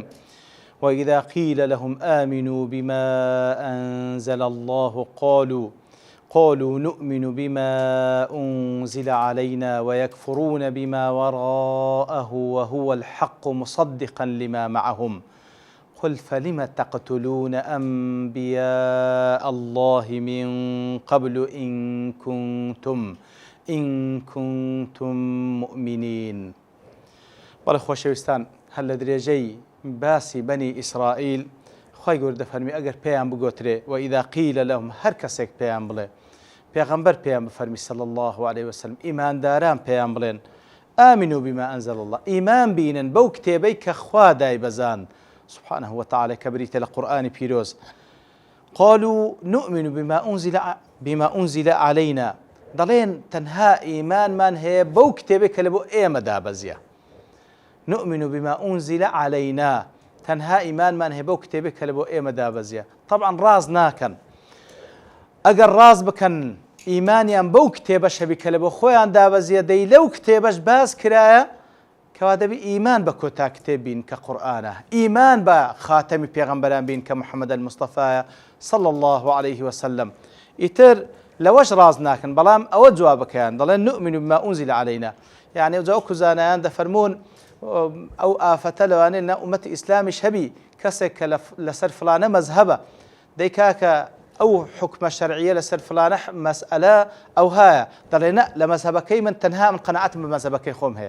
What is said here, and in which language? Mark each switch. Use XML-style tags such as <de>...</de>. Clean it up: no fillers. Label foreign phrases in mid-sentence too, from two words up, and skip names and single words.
<ar>وإذا قيل لهم آمنوا بما أنزل الله قالوا نؤمن بما أنزل علينا ويكفرون بما وراءه وهو الحق مصدقا لما معهم قل فلم تقتلون أنبياء الله من قبل إن كنتم مؤمنين.</ar> <ckb>بەڵێ خۆشەویستان هەر لە درێژەی باسی بەنی ئیسرائیل خی گەورە دەفەرمی ئەگەر پێیان بگۆترێ</ckb> <ar>وإذا قيل</ar> <ckb>لهم هەر کەسێک پێیان بڵێ پێغەمبەر پێیان بفەرمی</ckb> <ar>صلی الله عليه وسلم</ar> <ckb>ئیمانداران پێیان بڵێن</ckb> <ar>آمنوا بما أنزل الله</ar> <ckb>ئیمان بینن بەو کتێبەی کە خوا دایبەزان</ckb> <ar>سبحانه وتعالى</ar> <ckb>کە بریتە لە قورئانی پیرۆز</ckb> <ar>قالوا نؤمن بما أنزل علينا</ar> <ckb>دەڵێن تەنها ئیمانمان هەیە بەو کتێبەی کە لە بۆ ئێمە دابەزیە.</ckb> <ar>نؤمن بما أنزل علينا</ar> <ckb>تەنها ئیمانمان هەیە بەو کتێبەی کە لە بۆ ئێمە دابەزیە. طبعا ڕاز ناکەن. ئەگەر ڕاز بکەن ئیمانیان بەو کتێبەش هەبی کە لە بۆ خۆیان دابەزیە دەی لەو کتێبەش باز کرایە کەوا دەبی ئیمان بە کۆتا کتێب بین کە قورئانە، ئیمان بە خاتەمی پێغەمبەران بین کە محەممەد المستەفایە</ckb> <ar>صلی الله عليه وسلم.</ar> <ckb>ئیتر لەوەش ڕاز ناکەن بەڵام ئەوە جوابەکەیان دەڵێن</ckb> <ar>نؤمن بما أنزل علينا.</ar> <ckb>یعنی ئەوجا وەکو زانایان دەفەرمون ئەو ئافەتە لەوانەیە لە ئومەتی ئیسلامیش هەبی کەسێک کە لەسەر فلانە مەزهەبە دەی کاکە ئەو حکمە شەرعیە لەسەر فلانە مەسئلە ئەو هەیە دەڵێ نە لە مەزهەبەکەی من تەنها من قەنەعەتم بە مەزهەبەکەی خۆم هەیە.</ckb>